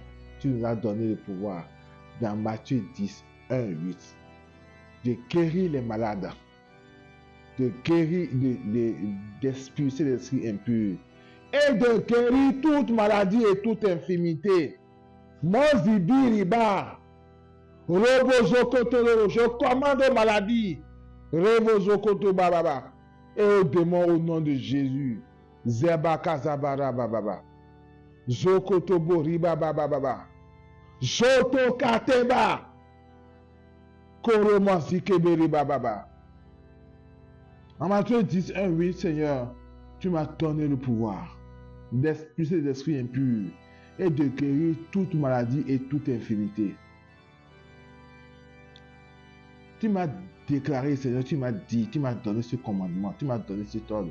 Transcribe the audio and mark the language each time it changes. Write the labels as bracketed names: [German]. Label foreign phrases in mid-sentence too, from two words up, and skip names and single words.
[French] Tu nous as donné le pouvoir dans Matthieu 10, 1, 8, de guérir les malades, de guérir, d'expulser l'esprit impur et de guérir toute maladie et toute infirmité. Mozibiriba, Robozokoto, je commande aux maladies, Revozokoto Bababa, et aux démons au nom de Jésus. Zebaka Zabara Bababa, Zokoto Boriba Bababa, Zoto Kateba, Koromansikeberi Bababa. En Matthieu 10, 1, 8, Seigneur, tu m'as donné le pouvoir d'expulser les esprits impurs et de guérir toute maladie et toute infirmité. Tu m'as déclaré, Seigneur, tu m'as dit, tu m'as donné ce commandement, tu m'as donné cet ordre.